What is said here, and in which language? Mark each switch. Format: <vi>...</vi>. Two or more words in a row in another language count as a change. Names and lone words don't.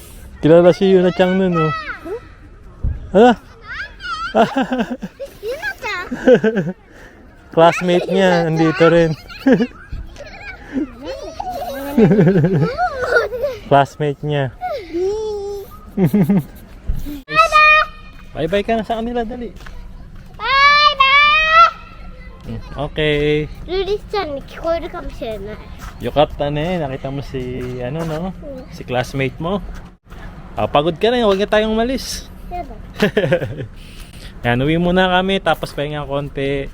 <tl>Kilala si Yuna Chang nun, Classmate niya, nandito rin. Classmate niya. Bye-bye ka na sa kanila, dali. Okay.</tl> <ja>ルリスちゃんに聞こえるかもしれない。</ja> <tl>Yukata na eh. Nakita mo si, ano no? Si classmate mo. Pagod ka na, huwag na tayong malis.</tl> <ja>やだ。</ja> <tl>Yan, uwi muna kami, tapos pahinga konti.</tl>